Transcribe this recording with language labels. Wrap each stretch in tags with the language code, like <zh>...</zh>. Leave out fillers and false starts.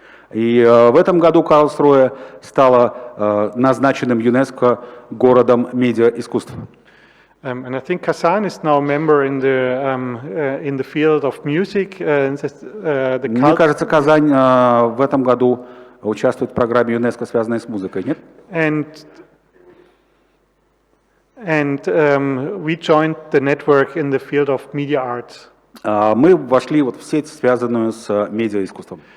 <ru>И в этом году Карлсруэ стала назначенным ЮНЕСКО городом медиаискусств.</ru> <en>And I think Kazan is now a member in the field of music.</en> <ru>Мне кажется, Казань в этом году участвует в программе ЮНЕСКО, связанной с музыкой, нет?</ru> <en>And we joined the network in the field of media arts.</en> <ru>Мы вошли вот в сеть, связанную с медиаискусством.</ru>